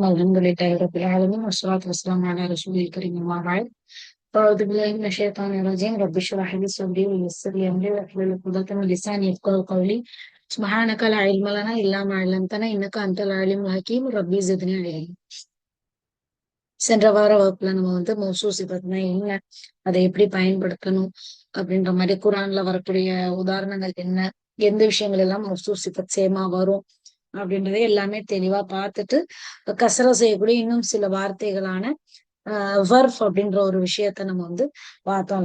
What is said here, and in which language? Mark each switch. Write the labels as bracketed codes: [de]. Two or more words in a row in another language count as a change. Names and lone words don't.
[ar] الحمد لله رب العالمين والصلاة والسلام على رسول الكريم أما بعد. أعوذ بالله من الشيطان الرجيم. رب اشرح لي صدري ويسر لي أمري واحلل عقدة من لساني يفقهوا قولي. سبحانك لا علم لنا إلا ما علمتنا إنك أنت العليم الحكيم. ربي زدني علما. [ta] சென்ற வார வகுப்புல நம்ம [ar] موصوف صفة [ta] என்ன, அதை எப்படி பயன்படுத்தணும் அப்படின்ற மாதிரி குரான்ல வரக்கூடிய உதாரணங்கள் என்ன, எந்த விஷயங்கள் எல்லாம் [ar] موصوف صفة [ta] சேமா வரும் அப்படின்றதை எல்லாமே தெளிவா பார்த்துட்டு கசரா செய்யக்கூடிய இன்னும் சில வார்த்தைகளான வர்ஃப் அப்படின்ற ஒரு விஷயத்த நம்ம பார்த்தோம்.